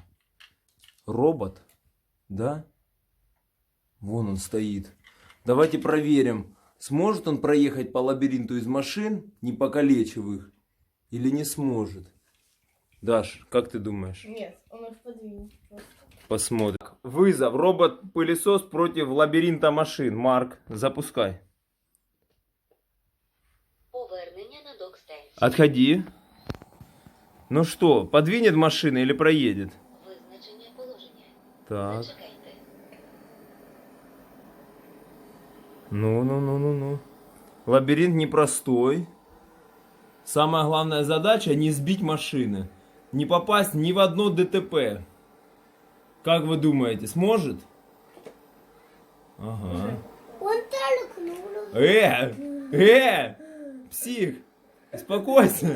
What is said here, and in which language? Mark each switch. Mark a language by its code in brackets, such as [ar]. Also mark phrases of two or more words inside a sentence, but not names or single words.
[ru] Робот? Да? Вон он стоит. Давайте проверим, сможет он проехать по лабиринту из машин, не покалечив их, или не сможет. Даш, как ты думаешь? Нет, он их подвинет просто. Посмотрим. Вызов. Робот-пылесос против лабиринта машин. Марк, запускай. [uk] Повернення на док-станцію. [ru] Отходи. Ну что, подвинет машина или проедет? [uk] Визначення положення. Так. Зачекайте. [ru] Ну. Лабиринт непростой. Самая главная задача не сбить машины. Не попасть ни в одно ДТП. Как вы думаете, сможет? Ага. Он толкнул. Псих, успокойся.